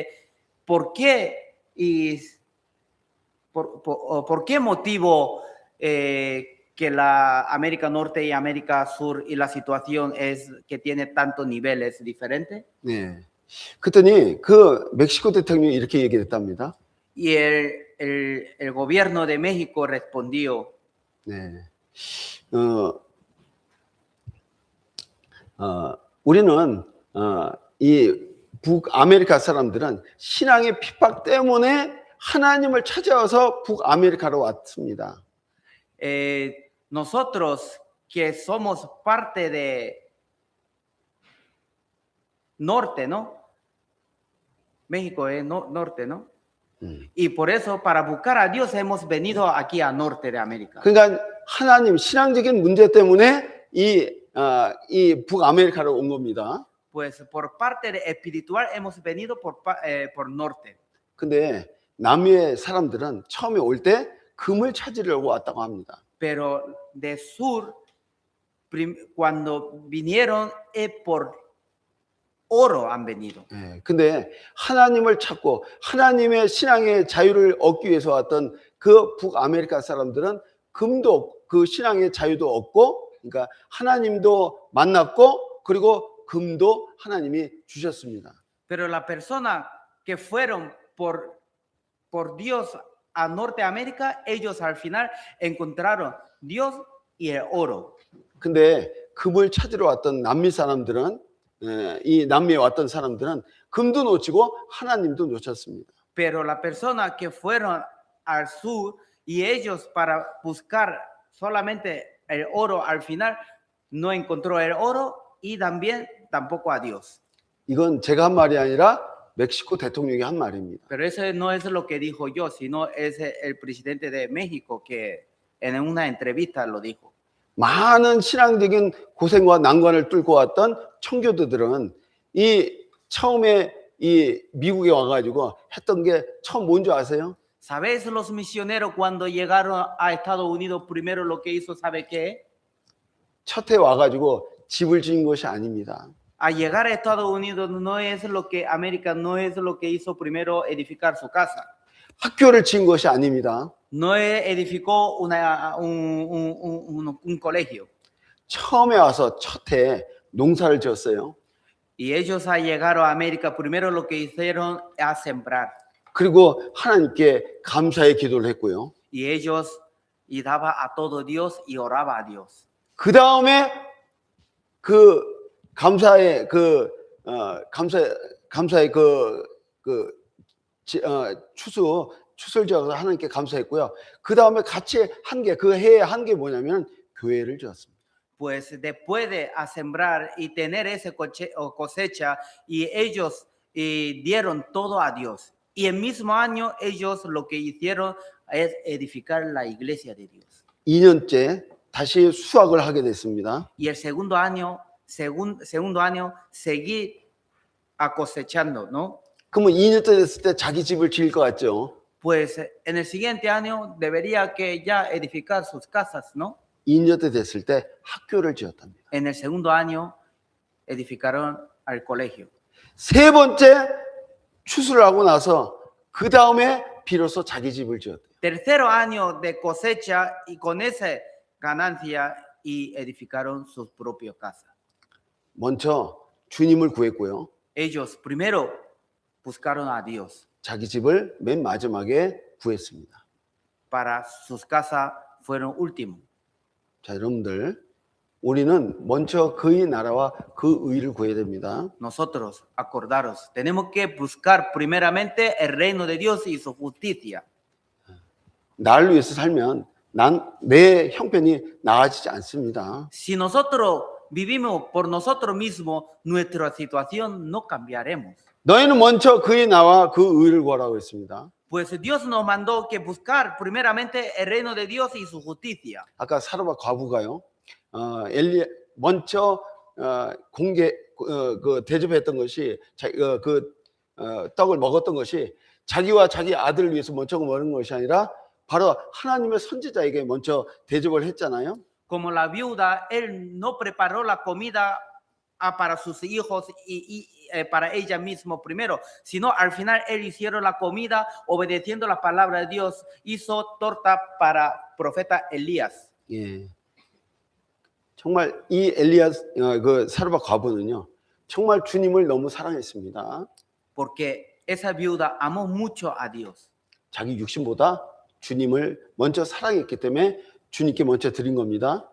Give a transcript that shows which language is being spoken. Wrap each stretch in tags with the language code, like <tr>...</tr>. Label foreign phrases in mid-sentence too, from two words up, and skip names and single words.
<es>¿Por qué? Y ¿por qué motivo que la América Norte y América Sur y la situación es que tiene tantos niveles diferentes?</es> <ko>네, 그랬더니 그 멕시코 대통령이 이렇게 얘기했답니다.</ko> <es>Y el gobierno de México respondió,</es> <ko>네. 우리는 이 북아메리카 사람들은 신앙의 핍박 때문에 하나님을 찾아와서 북아메리카로 왔습니다.</ko> <es>nosotros que somos parte de norte, ¿no? México es norte, ¿no? Y por eso para buscar a Dios hemos venido aquí a norte de América.</es> <ko>그러니까 하나님 신앙적인 문제 때문에 이 북아메리카로 온 겁니다.</ko> <es>Pues por parte de espiritual hemos venido por norte.</es> <ko>근데 남미의 사람들은 처음에 올 때 금을 찾으려고 왔다고 합니다.</ko> <es>Pero de sur, cuando vinieron es por oro han venido.</es> <ko>예, 근데 하나님을 찾고 하나님의 신앙의 자유를 얻기 위해서 왔던 그 북아메리카 사람들은 금도 그 신앙의 자유도 얻고, 그러니까 하나님도 만났고, 그리고 금도 하나님이 주셨습니다.</ko> <es>Pero las personas que fueron por Dios a Norteamérica, ellos al final encontraron Dios y el oro.</es> <ko>근데 금을 찾으러 왔던 남미 사람들은 이 남미에 왔던 사람들은 금도 놓치고 하나님도 놓쳤습니다.</ko> <es>Pero las personas que fueron al sur y ellos para buscar solamente el oro al final no encontró el oro y también tampoco a Dios.</es> <ko>이건 제가 한 말이 아니라 멕시코 대통령이 한 말입니다.</ko> <es>Pero eso no es lo que dijo yo, sino es el presidente de México que en una entrevista lo dijo.</es> <ko>많은 신앙적인 고생과 난관을 뚫고 왔던 청교도들은 이 처음에 이 미국에 와가지고 했던 게 처음 뭔지 아세요?</ko> <es>¿Sabes los misioneros cuando llegaron a Estados Unidos primero lo que hizo, sabe qué?</es> <ko>첫 해 와가지고 집을 지은 것이 아닙니다.</ko> <es>A llegar a Estados Unidos no es lo que América no es lo que hizo primero edificar su casa.</es> <ko>학교를 지은 것이 아닙니다.</ko> <es>No edificó un colegio.</es> <ko>처음에 와서 첫 해 농사를 지었어요.</ko> <es>Y ellos al llegar a América primero lo que hicieron es sembrar.</es> <ko>그리고 하나님께 감사의 기도를 했고요.</ko> <es>Y ellos y daba a todo Dios y oraba a Dios.</es> <ko>그 다음에 그 감사의 추수를 지어서 하나님께 감사했고요. 그 다음에 같이 그 해에 한 게 뭐냐면 교회를 지었습니다.</ko> <es>Pues después de sembrar y tener esa cosecha, y ellos dieron todo a Dios. Y el mismo año ellos lo que hicieron es edificar la iglesia de Dios.</es> <ko>2년째 다시 수확을 하게 됐습니다.</ko> <es>Y el segundo año seguí cosechando, ¿no?</es> <ko>그러면 2년째 됐을 때 자기 집을 지을 것 같죠?</ko> <es>Pues en el siguiente año debería que ya edificar sus casas, ¿no?</es> <ko>2년째 됐을 때 학교를 지었답니다.</ko> <es>En el segundo año edificaron al colegio.</es> <ko>세 번째 추수를 하고 나서 그 다음에 비로소 자기 집을 지었대요.</ko> <es>Tercer año de cosecha y con esa ganancia y edificaron sus propias casas.</es> <ko>먼저 주님을 구했고요.</ko> <es>Ellos primero buscaron a Dios.</es> <ko>자기 집을 맨 마지막에 구했습니다.</ko> <es>Para sus casas fueron últimos.</es> <ko>자, 여러분들, 우리는 먼저 그의 나라와 그 의를 구해야 됩니다.</ko> <es>Nosotros, acordaros, tenemos que buscar primeramente el reino de Dios y su justicia.</es> <ko>나를 위해서 살면 내 형편이 나아지지 않습니다.</ko> <es>Si nosotros vivimos por nosotros mismos, nuestra situación no cambiaremos.</es> <ko>너희는 먼저 그의 나와 그 의를 구하라고 했습니다.</ko> <es>Pues Dios nos mandó que buscar primeramente el reino de Dios y su justicia.</es> <ko>아까 사르밧 과부가요. 먼저 대접했던 것이 떡을 먹었던 것이 자기와 자기 아들을 위해서 먼저 먹는 것이 아니라 바로 하나님의 선지자에게 먼저 대접을 했잖아요.</ko> <es>Como la viuda, él no preparó la comida para sus hijos y para ella misma primero, sino al final él hicieron la comida obedeciendo la palabra de Dios, hizo torta para profeta Elías.</es> <ko>예. 정말 이 엘리야 그 사르밧 과부는요. 정말 주님을 너무 사랑했습니다.</ko> <es>porque esa viuda amó mucho a Dios.</es> <ko>자기 육신보다 주님을 먼저 사랑했기 때문에 주님께 먼저 드린 겁니다.</ko>